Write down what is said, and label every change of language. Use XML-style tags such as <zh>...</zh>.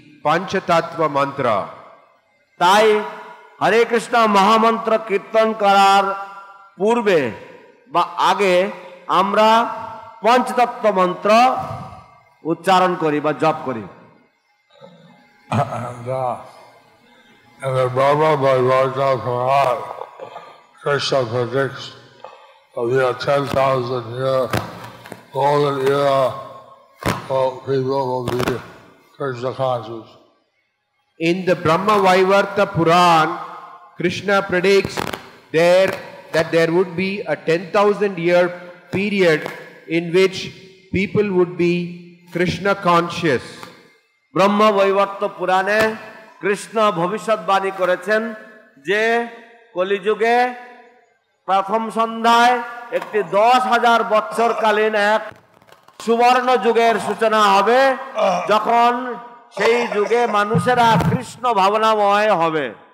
<en>Panchatattva mantra.</en> <bn>তাই হরে কৃষ্ণ মহামন্ত্র কীর্তন করার পূর্বে বা আগে আমরা পঞ্চতত্ত্ব মন্ত্র উচ্চারণ করি বা জপ করি।</bn> <en>And the Brahma Bhagavata Puran, Krishna predicts of the 10,000 year golden era of people will be Krishna conscious. In the Brahma Vaivarta Puran, Krishna predicts that there would be a 10,000 year period in which people would be Krishna conscious.</en> <bn>ব্রহ্ম বৈবর্ত পুরাণে কৃষ্ণ ভবিষ্যৎবাণী করেছেন যে কলিযুগে প্রথম সন্ধ্যায় একটি 10,000 বৎসরকালীন এক সুবর্ণ যুগের সূচনা হবে, যখন সেই যুগে মানুষেরা কৃষ্ণ ভাবনাময় হবে।</bn>